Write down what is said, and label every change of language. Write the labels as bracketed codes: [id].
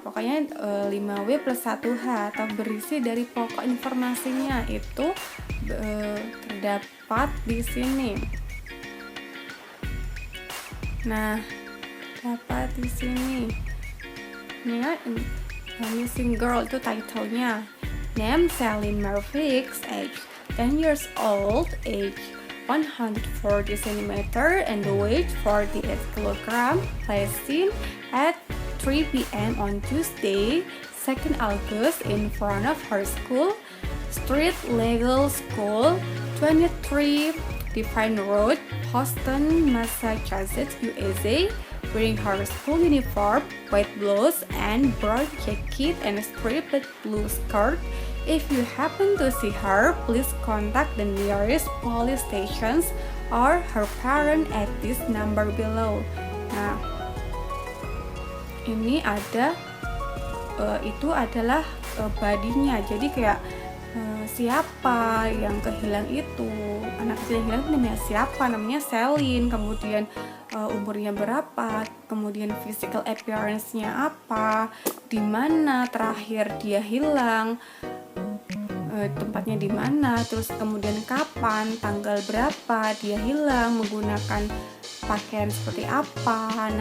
[id] Pokoknya 5W plus 1H atau berisi dari pokok informasinya itu terdapat di sini. Nah, dapat di sini. Ini kan Missing Girl itu title-nya. [en] Name Celine Mervix, age 10 years old, age 140 cm and weight 48 kg, last seen at 3 p.m. on Tuesday, 2nd August in front of her school, Street Legal School, 23 Define Road, Boston, Massachusetts, USA, wearing her school uniform, white blouse and brown jacket and a striped blue skirt. If you happen to see her, please contact the nearest police stations or her parent at this number below. [id] Nah, ini ada itu adalah body-nya. Jadi kayak siapa yang kehilang itu, anak kecil yang hilang namanya siapa, namanya Celine, kemudian umurnya berapa, kemudian physical appearance-nya apa, di mana terakhir dia hilang, tempatnya di mana, terus kemudian kapan, tanggal berapa dia hilang, menggunakan pakaian seperti apa.